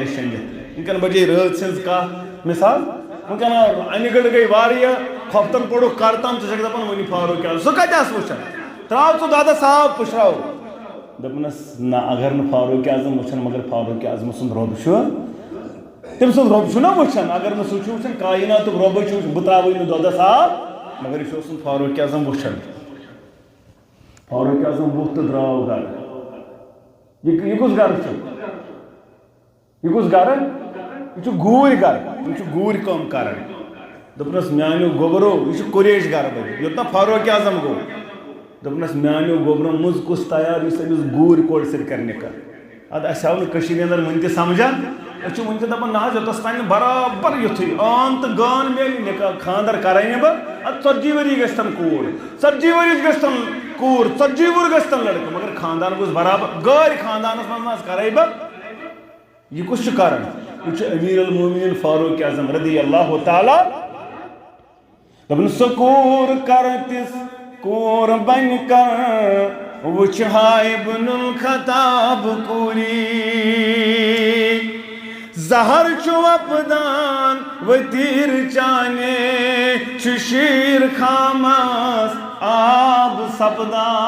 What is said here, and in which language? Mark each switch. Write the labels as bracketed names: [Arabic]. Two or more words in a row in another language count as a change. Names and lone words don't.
[Kashmiri] شنگت ونکن بجے رات سز کت مثال ونکن انہ گڑ گئی واریاہ کھوفتن پوڑک کرتام ژٕ دپان ونی فاروق اعظم سہ کتہ آس وچھان تراو ژٕ دادا صاحب پشراو دپنس نہ اگر نہ فاروق اعظم وچھان مگر فاروق اعظم سند رب تم سند رب نا وچھان اگر نہ سہ وچھان کائنات رب بہ تراوی نہ دادا صاحب مگر یہ فاروق اعظم وچھان فاروق اعظم ووت تو درٛاو گھر یہ کس گھر یہ کس گھر یہ گوٗرۍ گھر تم گوٗرۍ کٲم کران دپنس میانیو گوبرو یہ قریش گھر بھائی یوتنا فاروق اعظم گو دپنس میانیو گوبرو مز کس تیار اس أمس گوٗرۍ کورِ سۭتۍ کر نکاح اد اَسہِ آو نہٕ کٔشیٖرِ اندر وٕنہِ تہِ سمجھان أسۍ چھِ وٕنہِ تہِ دپان نہ حظ یوٚتس تانۍ برابر یُتھُے آن تہٕ گان میلہِ نکاح خاندر کرے نہٕ بہٕ اد 40 ؤری گژھِ تن کوٗر 40 ؤری گژھِ تن کوٗر 40 وُہُر گژھِ تن لڑکہٕ مگر خاندان گوٚژھ برابر گٲرۍ خاندانس منٛز نہ حظ کرے بہٕ یہ کس چھُ کران یہ چھُ امیر المومنین فاروق اعظم [Arabic] رضی اللہ تعالی [Kashmiri] دپن سۄ کوٗر کر تِژھ کوٗر بن کر وچھ ہائے ابن الخطاب کوری زہر چھُ وپدان وتیر چانے چھُ شیر خامس آب سپدان